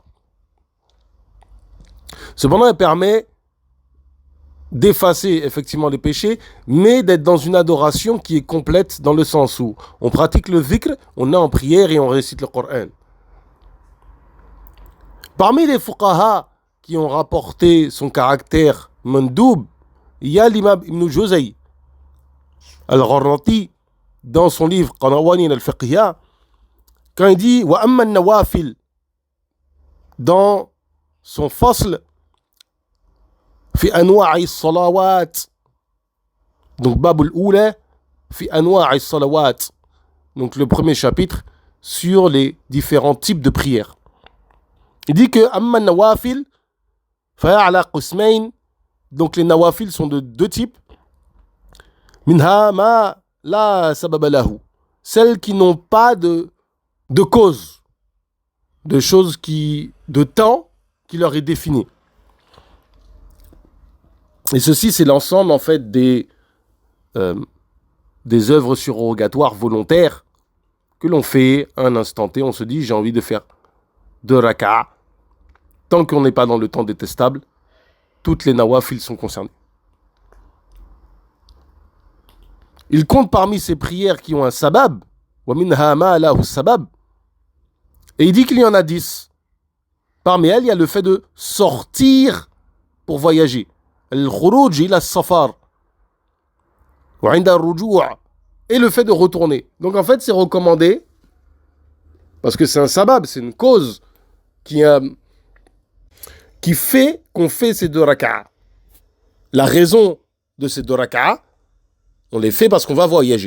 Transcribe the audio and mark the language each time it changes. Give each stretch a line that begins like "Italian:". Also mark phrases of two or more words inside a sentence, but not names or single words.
French: Cependant, elle permet d'effacer effectivement les péchés, mais d'être dans une adoration qui est complète, dans le sens où on pratique le dhikr, on est en prière et on récite le Coran. Parmi les fuqaha qui ont rapporté son caractère mandoub, il y a l'imam Ibn Juzay al-Gharnati dans son livre Qanawanin al-Fiqhiyya, quand il dit
Arabic: وأما النوافل,
French: dans son
Arabic: فصل في أنواع الصلوات,
French: donc
Arabic: الباب الأول في أنواع الصلوات,
French: donc le premier chapitre sur les différents types de prières. Il dit que
Arabic: أما النوافل فعلى قسمين,
French: donc les nawafil sont de 2 types.
Arabic: منها ما لا سبب له,
French: celles qui n'ont pas de cause, de choses de temps qui leur est défini. Et ceci, c'est l'ensemble en fait des œuvres surrogatoires volontaires que l'on fait à un instant T. On se dit, j'ai envie de faire 2 raka'a. Tant qu'on n'est pas dans le temps détestable, toutes les nawafil sont concernées. Il compte parmi ces prières qui ont un sabab,
Arabic: ومنها ما له سبب,
French: et il dit qu'il y en a 10. Parmi elles, il y a le fait de sortir pour voyager.
Arabic: الخروج إلى السفر. وعند الرجوع',
French: et le fait de retourner. Donc en fait, c'est recommandé Parce que c'est un sabab, c'est une cause qui fait qu'on fait ces 2 raka'a. La raison de ces 2 raka'a, on les fait parce qu'on va voyager.